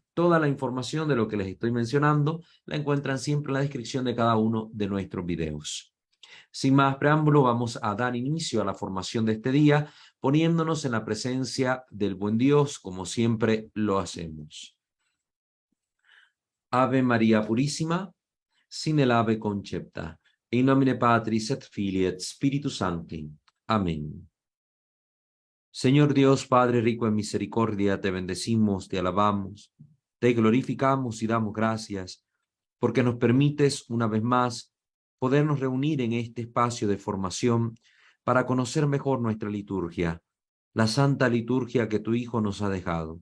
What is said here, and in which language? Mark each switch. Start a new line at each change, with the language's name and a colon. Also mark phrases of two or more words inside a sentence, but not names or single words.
Spanish: Toda la información de lo que les estoy mencionando la encuentran siempre en la descripción de cada uno de nuestros videos. Sin más preámbulo, vamos a dar inicio a la formación de este día, poniéndonos en la presencia del buen Dios, como siempre lo hacemos. Ave María Purísima, sin el ave concepta,
Latin: in nomine Patris et Filii et Spiritus Sancti.
Spanish: Amén. Señor Dios, Padre rico en misericordia, te bendecimos, te alabamos, te glorificamos y damos gracias, porque nos permites una vez más podernos reunir en este espacio de formación para conocer mejor nuestra liturgia, la santa liturgia que tu Hijo nos ha dejado.